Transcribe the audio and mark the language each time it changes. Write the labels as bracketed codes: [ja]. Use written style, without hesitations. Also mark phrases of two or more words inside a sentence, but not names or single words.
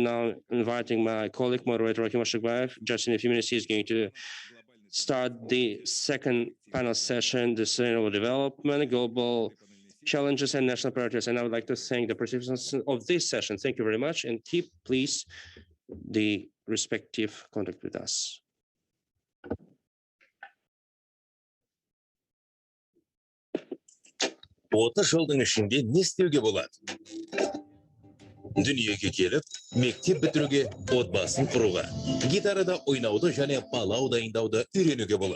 [en] Now inviting my colleague, moderator Rakim Ashikbayev. Just in a few minutes, he's going to start the second panel session, the sustainable development, global challenges and national priorities. And I would like to thank the participants of this session. Thank you very much, and keep, please, the respective contact with us. [kk] Жылдың ішінде не істеуге болады? Дүниеге келіп, мектеп бітіруге, отбасын құруға, гитарада ойнауды және балау дайындауды үйренуге болады.